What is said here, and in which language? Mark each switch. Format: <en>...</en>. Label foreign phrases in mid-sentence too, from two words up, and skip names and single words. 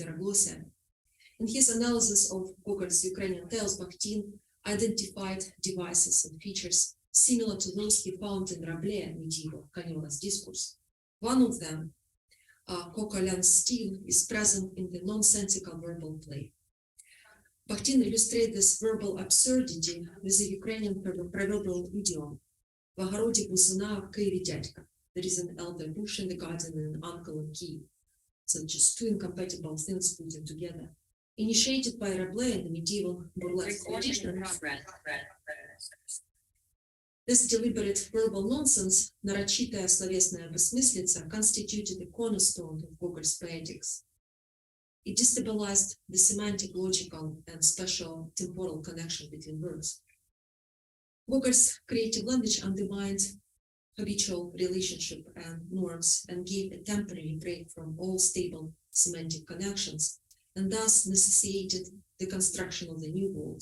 <en>In his analysis of Gogol's Ukrainian tales, Bakhtin identified devices and features similar to those he found in Rabelais' medieval Canola's discourse. One of them, Gogol's style, is present in the nonsensical verbal play. Bakhtin illustrates this verbal absurdity with a Ukrainian proverbial idiom,</en> <ru>в огороде бузина, в Києві дядька.</ru> <en>There is an elder bush in the garden and an uncle in Kyiv. So just two incompatible things put together. Initiated by Rabelais in the medieval burlesque tradition, this deliberate verbal nonsense,</en> <ru>нарочитая словесная бессмыслица,</ru> <en>constituted the cornerstone of Gogol's poetics. It destabilized the semantic, logical, and spatial temporal connection between words. Gogol's creative language undermined habitual relationship and norms and gave a temporary break from all stable semantic connections, and thus necessitated the construction of the new world.</en>